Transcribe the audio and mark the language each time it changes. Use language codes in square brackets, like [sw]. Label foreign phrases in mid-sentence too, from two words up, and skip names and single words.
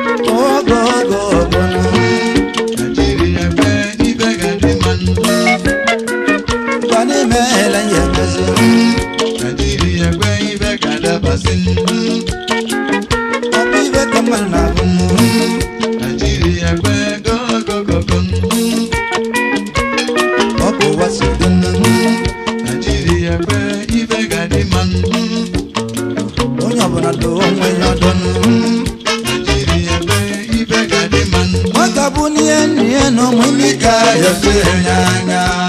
[ig] Ogo, ogo, ogo nụ. Naịjirịa kwe ife ga-adị mma. Gwa n'ime ele ya emezi. Naịjirịa kwe ife ga-adabasị. Ọ bụ ibe ka mmadụ na-abụ nụ. Naịjirịa kwe [en] go, go, go, go. [ig] Ọ bụ ụwa si dị nụ. Naịjirịa kwe ife ga-adị mma. Onye ọbụla doo onwe ya ọdụ nụ. Naịjirịa kwe ife ga-adị mma. Nwata bụ n'ihe n'ihe na ụmụ ndị ka ya fee ya anya.